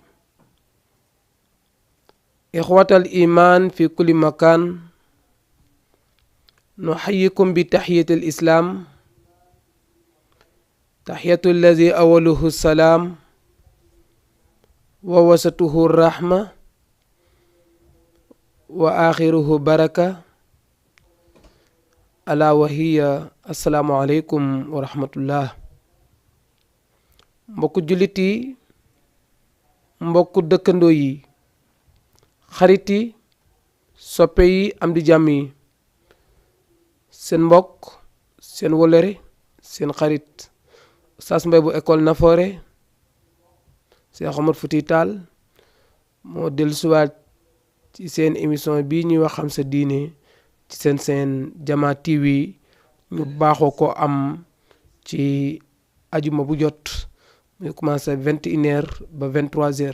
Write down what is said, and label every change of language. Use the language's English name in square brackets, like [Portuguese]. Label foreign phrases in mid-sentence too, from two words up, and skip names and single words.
[Arabic] إخوة الإيمان في كل مكان، نحييكم بتحية الإسلام، تحية الذي أوله السلام ووسطه الرحمة وآخره بركة، ألا وهي السلام عليكم ورحمة الله. [Wolof] mbokku jullit yi, mbokku dëkkandoo yi, xarit yi, soppe yi, am di jàmm yi, seen mbokk, seen wolere, seen xarit Oustaz Mbaye bu école Nafoore Cheikh Omar Fouti Tall moo dellusiwaat ci seen émission bii ñuy wax xam sa diine ci seen Jama TV ñu baaxoo ko am ci ajuma bu jot muy commencé 21h ba 23h.